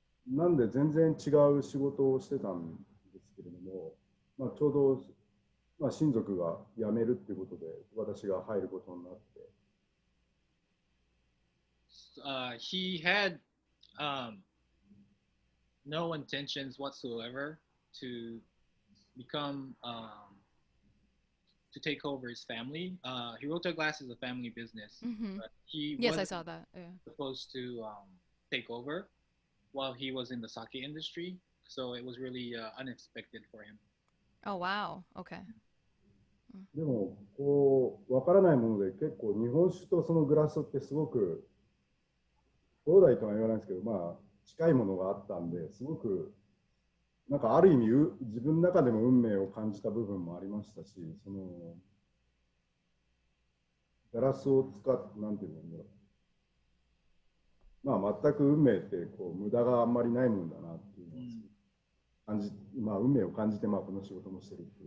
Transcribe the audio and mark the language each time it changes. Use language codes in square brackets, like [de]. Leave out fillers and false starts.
[ja] なんで全然違う仕事をしてたんですけれども、まあ、ちょうど、まあ、親族が辞めるっていうことで私が入ることになって。 [en] He had no intentions whatsoever to become to take over his family. Hirota Glass is a family business, Mm-hmm. but he Yes, I wasn't saw that. Yeah. supposed to take over while he was in the sake industry. So it was really unexpected for him. Oh wow. Okay. [ja] でもこう分からないもので結構日本酒とそのグラスってすごく兄弟とは言わないですけど、まあ近いものがあったんですごくなんかある意味自分の中でも運命を感じた部分もありましたし、そのガラスを使ってなんていうんだろう、まあ全く運命ってこう無駄があんまりないもんだなっていうのを感じ、まあ運命を感じてまあこの仕事もしてるっていう。